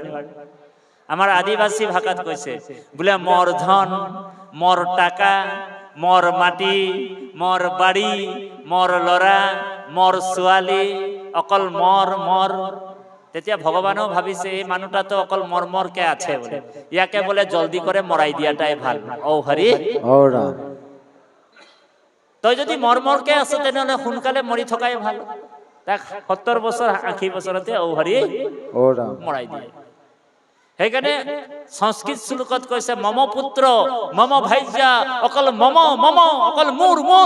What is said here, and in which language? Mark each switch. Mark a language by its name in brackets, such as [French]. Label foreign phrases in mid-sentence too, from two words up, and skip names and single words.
[Assamese] আমাৰ আদিবাসী ভাষাত কৈছে বোলে, মোৰ ধন, মোৰ টাকা, মোৰ মাটি, মোৰ বাৰী, মোৰ ল'ৰা, মোৰ ছোৱালী, অকল মোৰ। তেতিয়া ভগৱানেও ভাবিছে এই মানুহটাতো অকল মৰমৰকে আছে বলে, ইয়াকে বলে জলদি করে মরাই দিয়াটাই ভাল। ও হরি ও ৰাম, তই যদি মৰমৰকে আছে তেনেহলে সোনকালে মৰি থকাই ভাল। তাক 70 বছৰ 80 বছৰতে ও হৰি ও ৰাম, মৰাই দিয়ে। সেইকাৰণে সংস্কৃত শ্লোকত কৈছে, [Sanskrit] মম পুত্ৰ মম ভাইজা, অকল মম [Assamese] অকল মোৰ।